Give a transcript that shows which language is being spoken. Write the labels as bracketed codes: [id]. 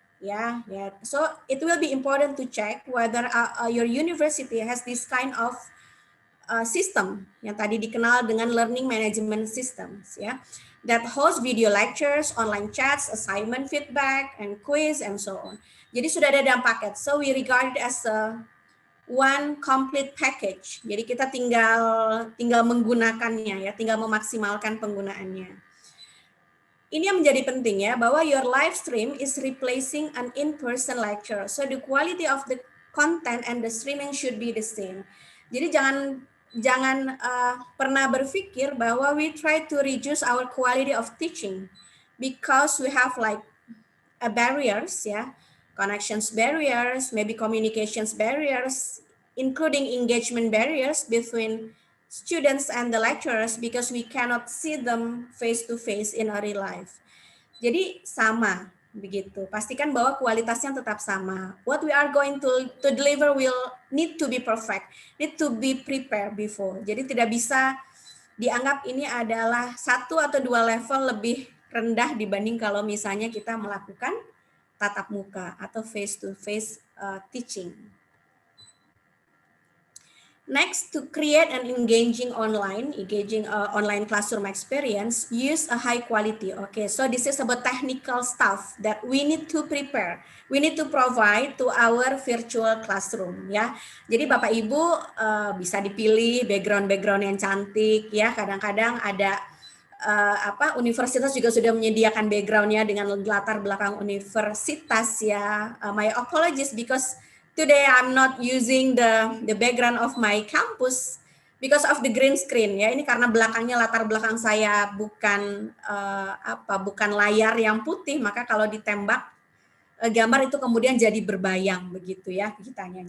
[en] Ya. So it will be important to check whether your university has this kind of system [id] yang tadi dikenal dengan [en] learning management systems, ya, that host video lectures, online chats, assignment feedback, and quiz, and so on. [id] Jadi sudah ada dalam paket. [en] So we regard it as a one complete package. [id] Jadi kita tinggal menggunakannya, ya, tinggal memaksimalkan penggunaannya. Ini yang menjadi penting, ya, bahwa [en] your live stream is replacing an in-person lecture. So the quality of the content and the streaming should be the same. [id] Jadi jangan pernah berpikir bahwa [en] we try to reduce our quality of teaching because we have like barriers, ya, connections barriers, maybe communications barriers, including engagement barriers between students and the lecturers because we cannot see them face to face in a real life. [id] Jadi sama begitu. Pastikan bahwa kualitasnya tetap sama. [en] What we are going to deliver will need to be perfect, need to be prepared before. [id] Jadi tidak bisa dianggap ini adalah 1 atau 2 level lebih rendah dibanding kalau misalnya kita melakukan tatap muka atau face to face teaching. [en] Next, to create an engaging online classroom experience, use a high quality. Okay, so this is about technical stuff that we need to prepare. We need to provide to our virtual classroom, ya. [id] Jadi Bapak Ibu bisa dipilih background yang cantik, ya. Kadang-kadang ada universitas juga sudah menyediakan backgroundnya dengan latar belakang universitas, ya. [en] My apologies because today I'm not using the background of my campus because of the green screen, [id] ya. Ini karena belakangnya, latar belakang saya bukan bukan layar yang putih, maka kalau ditembak gambar itu kemudian jadi berbayang begitu, ya, kitanya.